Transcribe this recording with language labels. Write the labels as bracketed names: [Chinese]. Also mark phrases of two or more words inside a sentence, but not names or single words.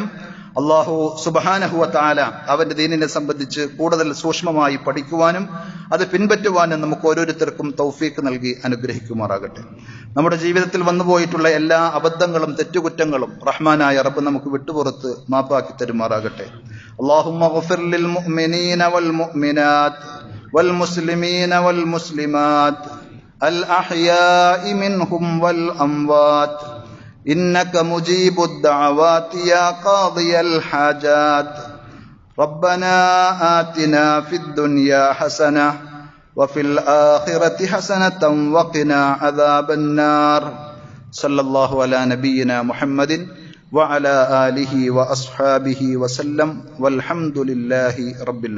[Arabic] الله سبحانه وتعالى [Malayalam] അവന്റെ ദീനിനെ സംബന്ധിച്ച് കൂടുതൽ സൂക്ഷ്മമായി പഠിക്കുവാനും അത് പിൻപറ്റുവാനും നമുക്ക് ഓരോരുത്തർക്കും തൗഫീഖ് നൽകി അനുഗ്രഹിക്കുമാറാകട്ടെ. നമ്മുടെ ജീവിതത്തിൽ വന്നുപോയിട്ടുള്ള എല്ലാ അബദ്ധങ്ങളും തെറ്റുകുറ്റങ്ങളും റഹ്മാനായ റബ്ബ് നമുക്ക് വിട്ടുപുറത്ത് മാപ്പാക്കി തരുമാറാകട്ടെ. [Arabic] اللهم اغفر للمؤمنين والمؤمنات والمسلمين والمسلمات الأحياء منهم والأموات إنك مجيب الدعوات يا قاضي الحاجات ربنا آتنا في الدنيا حسنة وفي الآخرة حسنة وقنا عذاب النار صلى الله على نبينا محمد وعلى آله وأصحابه وسلم والحمد لله رب العالمين.